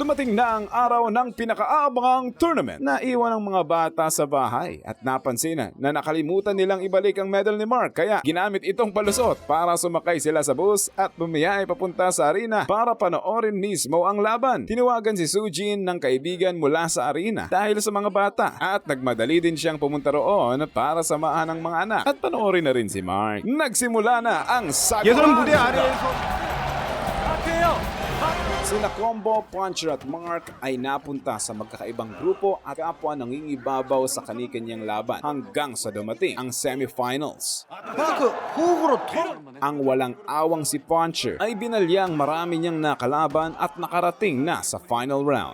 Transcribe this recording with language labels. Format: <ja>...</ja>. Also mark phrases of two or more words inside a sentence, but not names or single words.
<tl>Dumating na ang araw ng pinakaabangang tournament. Naiwan ang mga bata sa bahay at napansin na nakalimutan nilang ibalik ang medal ni Mark kaya ginamit itong palusot para sumakay sila sa bus at bumiyay papunta sa arena para panoorin mismo ang laban. Tinawagan si Sujin ng kaibigan mula sa arena dahil sa mga bata at nagmadali din siyang pumunta roon para samahan ang mga anak at panoorin na rin si Mark. Nagsimula na ang</tl> <ko>얘들은 무대</ko> <tl>sagutan.</tl> <ko>아래에서</ko> <tl>Sina Combo, Puncher at Mark ay napunta sa magkakaibang grupo at kapwa nangingibabaw sa kani-kanyang laban hanggang sa dumating ang semifinals. Ang walang awang si Puncher ay binalyang marami niyang nakalaban at nakarating na sa final round.</tl>